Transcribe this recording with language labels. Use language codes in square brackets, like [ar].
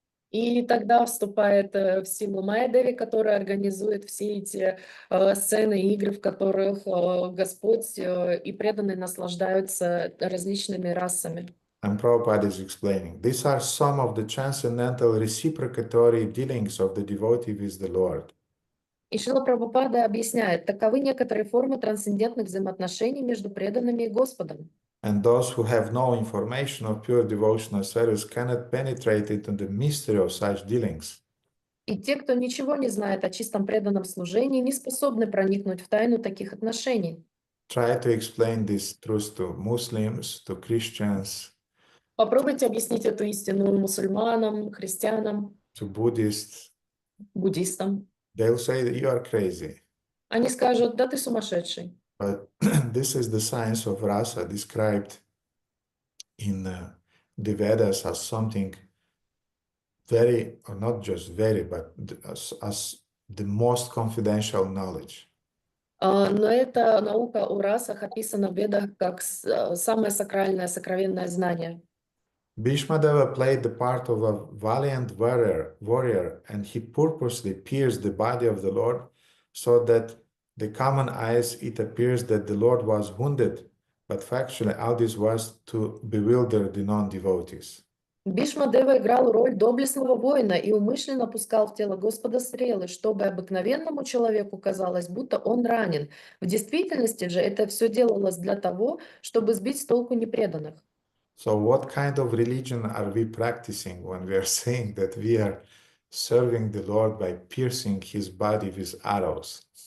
[ru] И тогда вступает в силу Майя-деви, которая организует все эти сцены, игры, в которых Господь и преданные наслаждаются различными расами. [en] And Prabhupada is explaining, these are some of the transcendental reciprocatory dealings of the devotee with the Lord. [ru] И Шрила Прабхупада объясняет, таковы некоторые формы трансцендентных взаимоотношений между преданными и Господом. [en] And those who have no information of pure devotional service cannot penetrate into the mystery of such dealings. [ru] И те, кто ничего не знает о чистом преданном служении, не способны проникнуть в тайну таких отношений. [en] Try to explain this truth to Muslims, to Christians, [ru] Попробуйте объяснить эту истину мусульманам, христианам, [en] to Buddhists. [ru] буддистам. [en] They'll say that you are crazy. [ru] Они скажут, да ты сумасшедший. [en] But this is the science of rasa described in the Vedas as something very, or not just very, but as the most confidential knowledge. [ru] Но эта наука о расах описана в Ведах как самое сакральное, сокровенное знание. [en] Bhishmadeva played the part of a valiant warrior, and he purposely pierced the body of the Lord so that the common eyes it appears that the Lord was wounded, but factually all this was to bewilder the non-devotees. [ru] Бхишмадева играл роль доблестного воина и умышленно пускал в тело Господа стрелы, чтобы обыкновенному человеку казалось, будто он ранен. В действительности же это все делалось для того, чтобы сбить с толку непреданных. [en] So what kind of religion are we practicing when we are saying that we are serving the Lord by piercing his body with arrows?